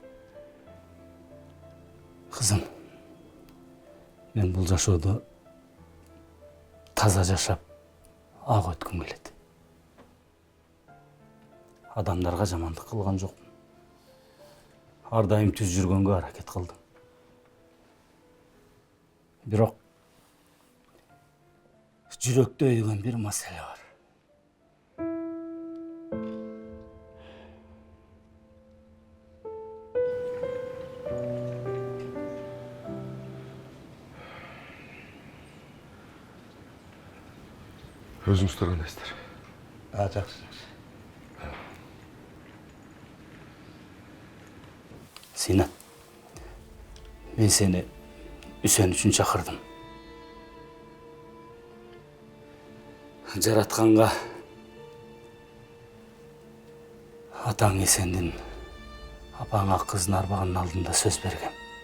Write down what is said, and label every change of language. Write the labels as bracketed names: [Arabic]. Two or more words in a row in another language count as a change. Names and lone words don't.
[Kyrgyz] Кызым, мен бул жашоодо таза жашап, ак өткүм келет. Адамдарга жамандык кылган жокмун. Ар дайым түз жүргөнгө аракет кылдым. Бирок жүрөктө өйгөн бир маселе бар. [Kazakh] Өзіңіздер қандайсыздар? Жақсы. [Kyrgyz] Зинат, мен сени Үсен үчүн чакырдым. Жаратканга атаң эсендин апаңа кызын арбаганын алдында сөз бергем.